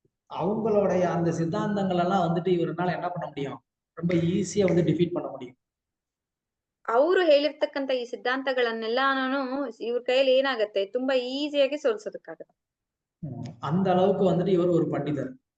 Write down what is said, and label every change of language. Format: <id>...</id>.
<ta>அவங்களுடைய அந்த சித்தாந்தங்கள் எல்லாம் வந்துட்டு இவரால என்ன பண்ண முடியும், ரொம்ப ஈஸியா வந்து டிஃபீட் பண்ண முடியும்.</ta> <kn>ಅವರು ಹೇಳಿರ್ತಕ್ಕಂತ ಈ ಸಿದ್ಧಾಂತಗಳನ್ನೆಲ್ಲಾನು ಇವ್ರ ಕೈಯಲ್ಲಿ ಏನಾಗತ್ತೆ, ತುಂಬಾ ಈಸಿಯಾಗಿ ಸೋಲ್ಸೋದಕ್ಕಾಗತ್ತೆ.</kn> <ta>அந்த அளவுக்கு வந்துட்டு இவர் ஒரு பண்டிதர்.</ta>